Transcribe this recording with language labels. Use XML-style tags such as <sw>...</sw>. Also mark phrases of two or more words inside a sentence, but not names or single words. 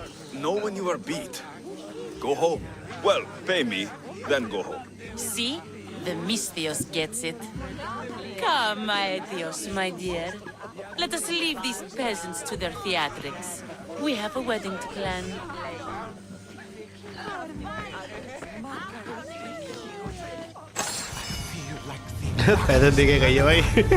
<en>Know when you are beat. Go home. Well, pay me, then go home. See? The Misthios gets it. Come, Aetios, my dear. Let us leave these peasants to their theatrics. We have a wedding to plan.</en> <hi>पैसे दे के गई है भाई.</hi>